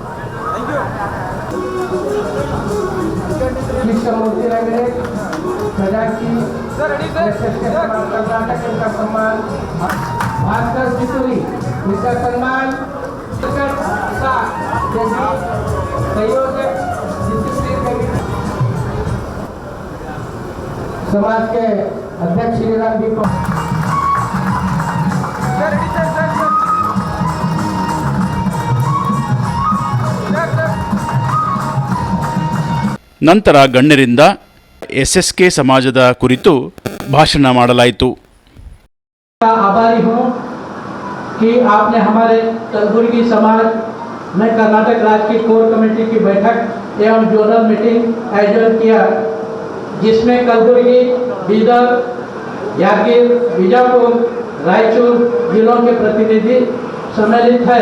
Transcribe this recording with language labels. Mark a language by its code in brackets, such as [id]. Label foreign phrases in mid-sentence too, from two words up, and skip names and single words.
[hi] कृष्णमूर्ति रंगरे प्रजाकी कर्नाटक इनका सम्मान, भास्कर चितुरी इनका सम्मान, समाज के अध्यक्ष श्री राम जी को [kn] ನಂತರ ಗಣ್ಯರಿಂದ SSK ಸಮಾಜದ ಕುರಿತು ಭಾಷಣ ಮಾಡಲಾಯಿತು. [hi] आभारी हूँ कि आपने हमारे कलबुर्गी समाज में कर्नाटक राज्य की [en] core committee [hi] की बैठक एवं [en] zonal meeting [hi] आयोजन किया, जिसमें कलबुर्गी, बीदर, यादगीर, बीजापुर, रायचूर जिलों के प्रतिनिधि सम्मिलित है।